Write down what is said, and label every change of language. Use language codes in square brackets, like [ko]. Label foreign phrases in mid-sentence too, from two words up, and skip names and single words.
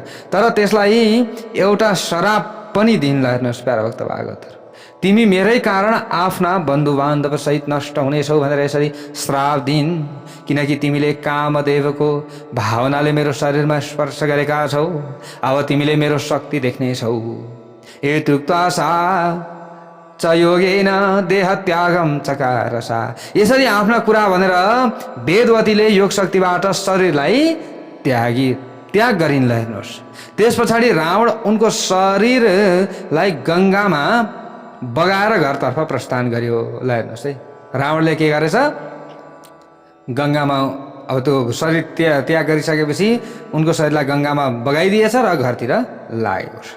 [ne] तर त्यसलाई एउटा श्राप पनि दिन। हेर्नुहोस् प्यारा भक्त भागवतहरू, तिमी मेरै कारण आफ्ना बन्धुबान्धव सहित नष्ट हुनेछौ भनेर यसरी श्राप दिन्। किनकि तिमीले कामदेवको भावनाले मेरो शरीरमा स्पर्श गरेका छौ। अब तिमीले मेरो शक्ति देख्नेछौ। [sa] एतुक्त्वा सा च योगेन देह त्यागम चकारसा। [ne] यसरी आफ्ना कुरा भनेर वेदवतीले योग शक्तिबाट शरीरलाई त्याग गरिन्। हेर्नुहोस्, त्यस पछाडि रावण उनको शरीरलाई गङ्गामा बगाएर घरतर्फ प्रस्थान गर्यो। ल हेर्नुहोस् है, रावणले के गरेछ, गङ्गामा अब त्यो शरीर त्याग गरिसकेपछि उनको शरीरलाई गङ्गामा बगाइदिएछ र घरतिर लागेको छ।